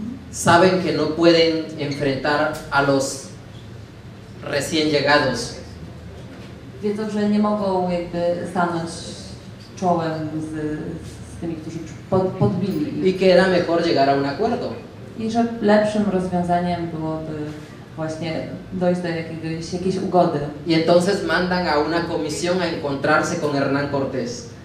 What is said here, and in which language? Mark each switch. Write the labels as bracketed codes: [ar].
[es] saben que no pueden enfrentar a los recién llegados. [pl] wiedzą, że nie mogą jakby stanąć czołem z tymi, którzy podbili [es] Y [pl] ich. [es] que era mejor llegar a un acuerdo. [pl] I że lepszym rozwiązaniem byłoby właśnie dojść do jakiejś ugody. [es] Y entonces mandan a una comisión a encontrarse con Hernán Cortés.